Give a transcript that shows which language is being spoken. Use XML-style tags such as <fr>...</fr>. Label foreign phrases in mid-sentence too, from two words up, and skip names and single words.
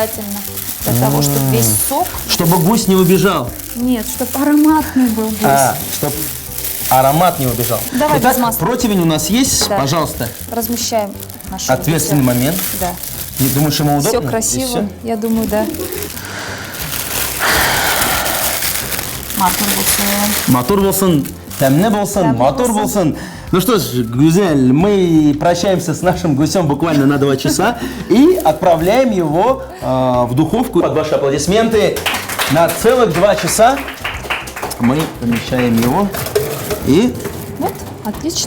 <ru>Для того, чтобы весь сок... Чтобы гусь не убежал. Нет, чтобы ароматный был гусь. Чтобы аромат не убежал. Давай Итак, без масла. противень у нас есть, Да. пожалуйста. Размещаем нашу Ответственный гуся. момент. Да. Не думаешь, ему удобно? Все И красиво, всё? я думаю, да.</ru> <tt>Мотор болсын, тәмне болсын, мотор болсын.</tt> <ru>Ну что ж, Гузель, мы прощаемся с нашим гусем буквально на 2 часа и отправляем его в духовку. Под ваши аплодисменты на целых 2 часа мы помещаем его и Вот, отлично.</ru>